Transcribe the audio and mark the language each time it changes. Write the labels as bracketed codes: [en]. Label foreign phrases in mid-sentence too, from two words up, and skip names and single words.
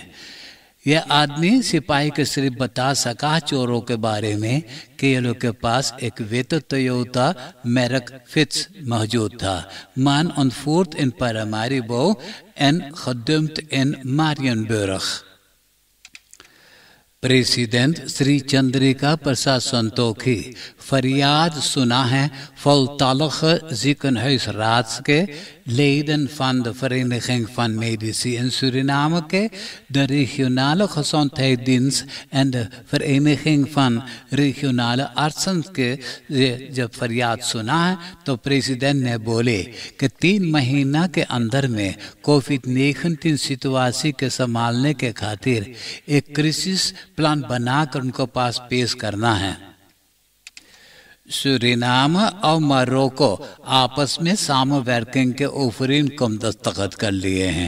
[hns] यह आदमी सिपाही के सिर्फ बता सका चोरों के बारे में कि ये लोग के पास एक वेतो टोयोटा मैरक फिट्स मौजूद था। [nl] man aangehouden in Paramaribo en ontvoerd in Mariënburg. [hns] प्रेसिडेंट श्री चंद्रिका प्रसाद संतोखी फरियाद सुना है [nl] voltallige ziekenhuisraads leden van de Vereniging van Medici in Suriname, de regionale gezondheidsdienst en de Vereniging van regionale artsen [hns] के जब फरियाद सुना है तो प्रेसिडेंट ने बोले कि 3 महीना के अंदर में कोविड-19 सिचुएशन के संभालने के खातिर एक क्राइसिस प्लान बनाकर उनको पास पेश करना है। सूरीनाम और मोरक्को आपस में सामवर्किंग के ओफरीन कम दस्तखत कर लिए हैं।